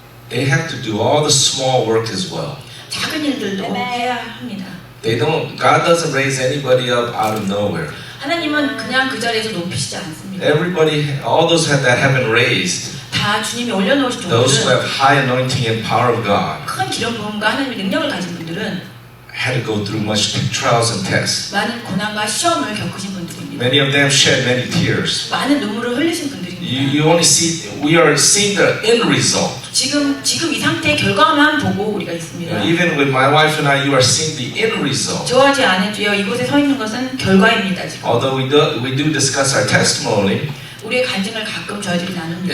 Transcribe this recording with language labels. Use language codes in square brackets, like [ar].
[en] they have to do all the small work as well. [ko] 작은 일들도 해야 합니다. [en] God doesn't raise anybody up out of nowhere. [ko] 하나님은 그냥 그 자리에서 높이시지 않습니다. [en] Everybody, all those that have been raised, [ko] 다 주님이 올려놓으신 [en] those who [ko] 분들은 [en] have high anointing and power of God, [ko] 큰 기름 부음과 하나님의 능력을 가진 분들은 [en] had to go through much trials and tests. [ko] 많은 고난과 시험을 겪으신 분들입니다. [en] Many of them shed many tears. [ko] 많은 눈물을 흘리신 분들입니다. [en] You only see, we are seeing the end result. [ko] 지금 이 상태의 결과만 보고 우리가 있습니다. [en] Even with my wife and I, you are seeing the end result. [ko] 저와 제 아내도요, 이곳에 서 있는 것은 결과입니다. 지금. [en] Although we do discuss our testimony, [ko] 우리의 간증을 가끔 저희들이 나눕니다.